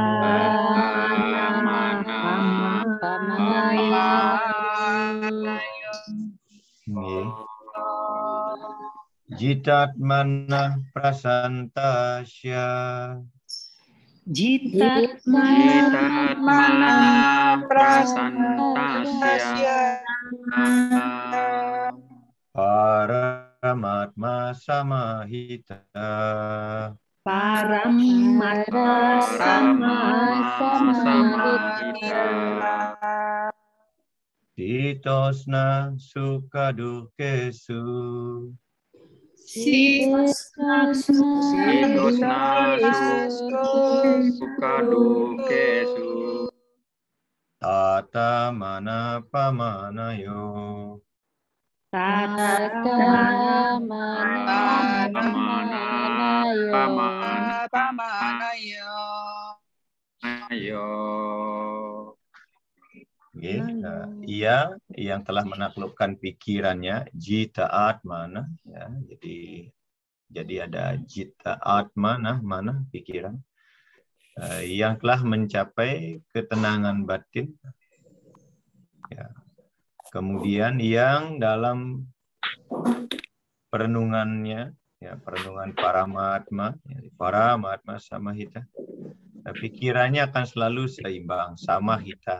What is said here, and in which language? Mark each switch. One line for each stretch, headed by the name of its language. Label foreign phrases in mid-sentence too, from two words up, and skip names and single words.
Sanskrit: Jitat mana prasantasya. Jitat mana prasantasya. Paramatma samahita. Paramatma samahita. Ditosna sukadukesu. Ditosna sukadukesu. Tata mana pamanayo. Tata mana Tamanayo.
Indonesian: Ayo. Okay. Ia yang telah menaklukkan pikirannya,
Sanskrit: jita atmana,
Indonesian: ya, jadi ada
Sanskrit: jita atmana,
Indonesian: mana pikiran, yang telah mencapai ketenangan batin, ya. Kemudian yang dalam perenungannya, ya, perenungan Paramatma, ya,
Sanskrit: Paramatma Samahita,
Indonesian: pikirannya akan selalu seimbang,
Sanskrit: sama hita.